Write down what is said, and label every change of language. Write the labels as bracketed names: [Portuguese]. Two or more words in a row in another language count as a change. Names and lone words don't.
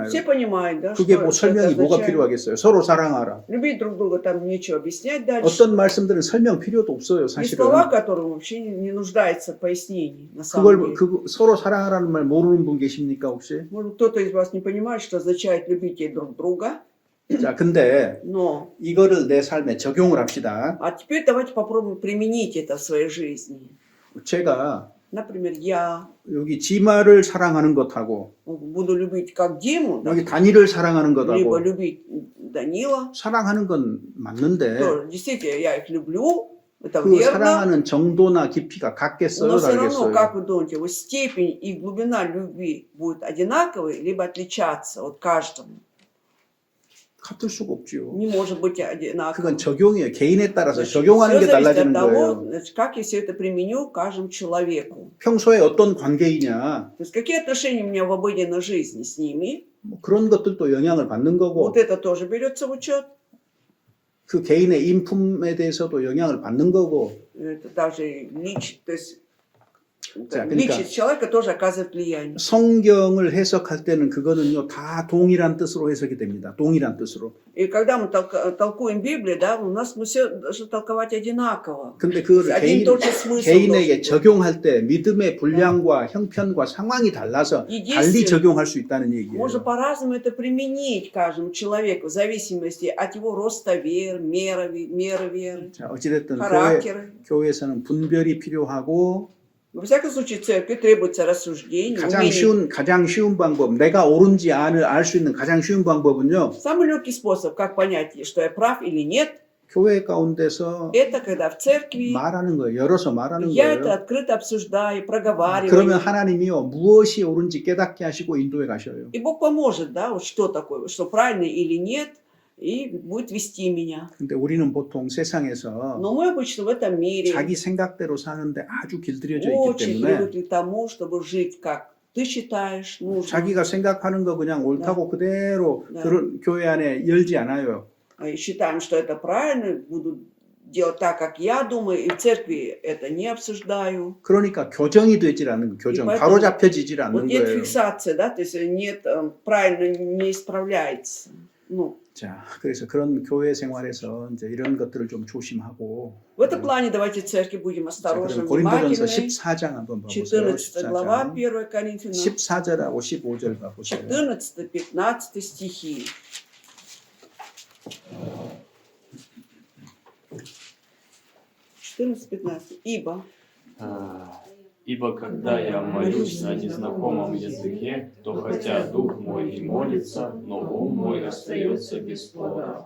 [Russian] Все понимают, да, [Korean] 그게 [Russian] что, [Korean] 뭐 [Russian] что это [Korean] 설명이 뭐가 [Russian] означает. [Korean] 필요하겠어요. 서로 사랑하라. [Russian] Любить друг друга, там нечего объяснять дальше. [Korean] 어떤 말씀들은 설명 필요도 없어요. [Russian] Есть [Korean] 사실은. [Russian] слова, которые вообще не нуждаются в пояснении, на самом [Korean] 그걸 [Russian] деле. [Korean] 서로 사랑하라는 말 모르는 분 계십니까 혹시? [Russian] Может, кто-то из вас не понимает, что означает любите друг друга, [Korean] 자, 근데 [Russian] но... [Korean] 이거를 내 삶에 적용을 합시다. [Russian] А теперь давайте попробуем применить это в своей жизни. [Korean] 제가 [Russian] Например, я [Korean] 여기 지마를 사랑하는 것하고 [Russian] буду любить как Диму, да, [Korean] 여기 단이를 사랑하는 [Russian] либо [Korean] 것하고 [Russian] любить Данила. [Korean] 사랑하는 건 맞는데 [Russian] То, действительно, я их люблю, это [Korean] 그 [Russian] верно. [Korean] 사랑하는 정도나 깊이가 같겠어요, [Russian] Но все равно, [Korean] 다르겠어요? [Russian] как вы думаете, вот степень и глубина любви будет одинаковой, либо отличаться от каждому? [Korean] 같을 수가 없지요. [Russian] Не может быть одинаковой. [Korean] 그건 적용이에요. 개인에 따라서 [Russian] Значит, [Korean] 적용하는 [Russian] всё [Korean] 게 [Russian] зависит от [Korean] 달라지는 [Russian] того, [Korean] 거예요. [Russian] значит, как я все это применю к каждому человеку. [Korean] 평소에 어떤 관계이냐 [Russian] То есть какие отношения у меня в обыденной жизни с ними, [Korean] 뭐 그런 것들도 영향을 받는 거고 [Russian] вот это тоже берется в учет. [Korean] 그 개인의 인품에 대해서도 영향을 받는 거고 [Russian] Это даже то есть [Korean] 자, 그러니까 [Russian] личность человека тоже оказывает влияние. [Korean] 성경을 해석할 때는 그거는요 다 동일한 뜻으로 해석이 됩니다. 동일한 뜻으로. [Russian] И когда мы толкуем Библию, да, у нас мы все должны толковать одинаково. [Korean] 근데 그거를 [Russian] Один и тот же смысл [Korean] 개인에게 [Russian] должен быть. [Korean] 적용할 때 믿음의 분량과 형편과 상황이 달라서 [Russian] И [Korean] 달리 [Russian] действие [Korean] 적용할 수 있다는 얘기예요. [Russian] можно по-разному это применить каждому человеку в зависимости от его роста веры, меры веры, [Korean] 자, 어찌됐든 [Russian] характера. [Korean] 교회에서는 분별이 필요하고 [Russian] Во всяком случае, в церкви требуется рассуждение, умение. [Korean] 가장 쉬운 방법, 내가 옳은지 알 수 있는 가장 쉬운 방법은요. [Russian] Самый легкий способ, как понять, что я прав или нет, [Korean] 교회 가운데서 [Russian] это когда в церкви [Korean] 말하는 거예요. 열어서 말하는 [Russian] я это [Korean] 거예요. [Russian] открыто обсуждаю, проговариваю. [Korean] 그러면 하나님이요 무엇이 옳은지 깨닫게 하시고 인도해 가셔요. [Russian] И Бог поможет, да, вот что такое, что правильно или нет, и будет вести меня. [Korean] 근데 우리는 보통 세상에서 [Russian] Но мы обычно в этом мире [Korean] 자기 생각대로 사는데 아주 길들여져 있기 [Russian] очень [Korean] 때문에 [Russian] привыкли к тому, чтобы жить как ты считаешь нужно. [Korean] 자기가 생각하는 거 그냥 옳다고 그대로 네. 그런 교회 안에 열지 않아요. [Russian] И считаем, что это правильно, буду делать так, как я думаю, и в церкви это не обсуждаю. [Korean] 그러니까 교정이 되질 않는 거, 교정, [Russian] И поэтому [Korean] 바로 잡혀지질 [Russian] Вот [Korean] 않는 [Russian] нет [Korean] 거예요. [Russian] фиксации, да, то есть нет, правильно не исправляется. Ну, [Korean] 자, 그래서 그런 교회 생활에서 이제 이런 것들을 좀 조심하고. [Russian] в этом плане давайте в церкви будем [Korean] 자, [Russian] осторожны, [Korean] 그럼 고린도전서 [Russian] внимательны. [Korean] 14장 한번 봐보세요. [Russian] 14 глава, [Korean] 14장. [Russian] 1 Коринфянам, [Korean] 14절하고 15절 봐보세요. [Russian] 14-15 стихи. 14-15. Ибо когда я молюсь на незнакомом языке, то хотя дух мой и молится, но ум мой остается без плода.